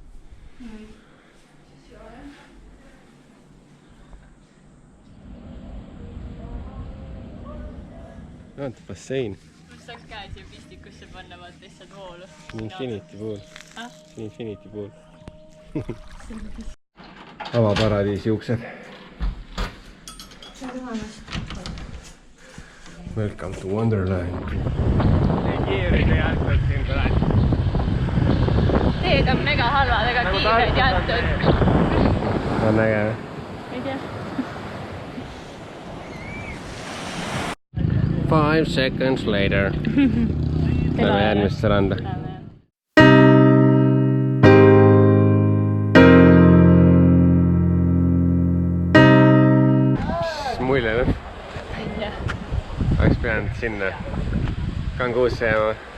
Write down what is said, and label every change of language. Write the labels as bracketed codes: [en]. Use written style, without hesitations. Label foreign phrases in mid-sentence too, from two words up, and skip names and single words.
[et] Vaata bassein. Kus saaks käe siia pistikusse panna, vaata lihtsalt voolu. [en] Infinity pool. Infinity pool. [et] Avaparadiisi uksed. [en] Welcome to Wonderland. [et] Kiirid ei jätnud siin praegu. Teed on mega halvad, aga kiired jätnud. On äge. Ei tea. [en] 5 seconds later. [et] Lähme järgmisse randa. Mis mulje nüüd? Ei tea. Oleks pidanud sinna Kanguusse jääma.